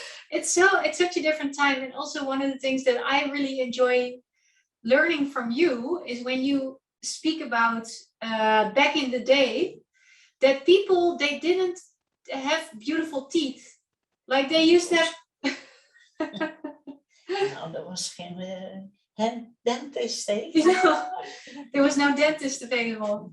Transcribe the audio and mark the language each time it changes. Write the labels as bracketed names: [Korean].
[English] It's such a different time. And also one of the things that I really enjoy learning from you is when you speak about back in the day, that people, they didn't have beautiful teeth. Like they used to have... [Dutch] Nou, dat was geen dentist, hè? [English] No, there was no dentist available.